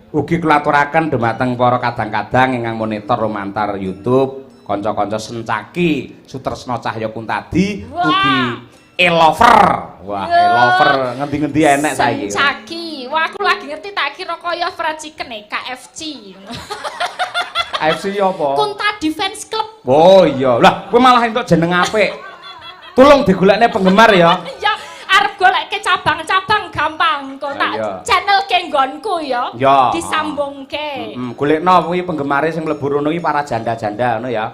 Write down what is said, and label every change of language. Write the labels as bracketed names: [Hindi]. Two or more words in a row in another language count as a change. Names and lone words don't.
[Javanese] Mugi kula aturaken dumateng para kadang-kadang ingkang monitor lumantar YouTube, kanca-kanca Sencaki, Sutresna Cahya Kuntadi, mugi e-lover. Wah, e-lover ngendi-ngendi enek saiki. Sencaki. Wah, aku lagi ngerti tak kira kaya [English] fried chicken [Javanese] KFC. AFC apa? Kuntadi Fans Club. Oh iya. Lah, kowe malah entuk jeneng apik. Tolong digolekne penggemar ya. Ya, arep goleke cabang-cabang gampang kok tak channel ke nggonku ya. Disambungke. Golekno kuwi penggemare sing mlebu rono iki para janda-janda ngono ya.